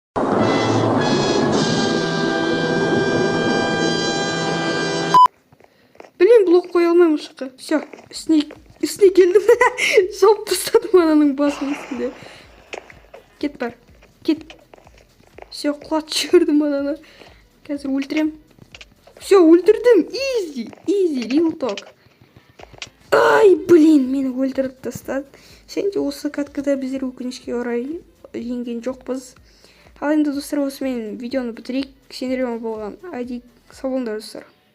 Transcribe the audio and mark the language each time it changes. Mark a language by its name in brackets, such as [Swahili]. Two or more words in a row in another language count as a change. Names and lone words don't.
[Kazakh] Блин, блок қоя алмаймын осы жаққа. Все, үстіне келдім. Жауып тастадым ананың басының үстінде. Кет бар. Кет. Все, құлатып жібердім ананы. Қазір өлтірем. Все, өлтірдім. [English] Easy, real talk. [Kazakh] Ай, блин, мені өлтіріп тастады. Сен де осы каткада біздер өкінішке орай жеңген жоқпыз. Ал енді достар, осымен видеоны бітірейік. Сендермен болған айди сау болыңдар достар.